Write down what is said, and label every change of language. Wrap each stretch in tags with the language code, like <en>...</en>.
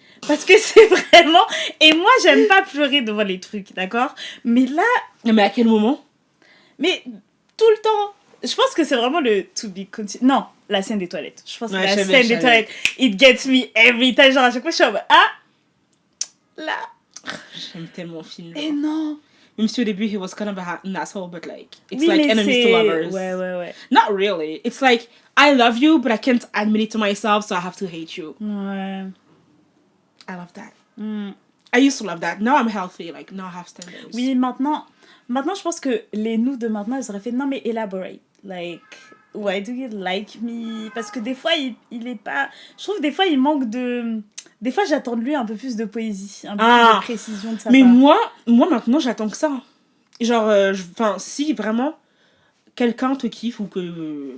<fr>Parce que c'est vraiment... Et moi, j'aime pas pleurer devant les trucs, d'accord? Mais là... Mais à quel moment? Mais tout le temps. Je pense que c'est vraiment le</fr> <en>to be continued.</en> <fr>Non, la scène des toilettes. Je pense que la scène des toilettes,</fr> <en>it gets me every time.</en> <fr>Genre, à chaque fois, je suis en mode, ah! Là. J'aime tellement Finn. Et non. Même si au début,</fr> <en>he was kind of an asshole, but like, it's</en> <fr>oui,</fr> <en>like enemies to lovers.</en> <fr>Ouais.</fr> <en>Not really. It's like, I love you, but I can't admit it to myself, so I have to hate you.</en> <fr>Ouais.</fr> <en>I love that. I used to love that. Now I'm healthy. Like, now I have standards.</en> <fr>Oui, maintenant, je pense que les nous de maintenant, ils auraient fait non, mais elaborate.</fr> <en>Like, why do you like me?</en> <fr>Parce que des fois, il est pas. Je trouve des fois, il manque de. Des fois, j'attends de lui un peu plus de poésie, un peu plus de précision de sa part. Mais moi, maintenant, j'attends que ça. Genre, enfin, si vraiment quelqu'un te kiffe ou que.</fr>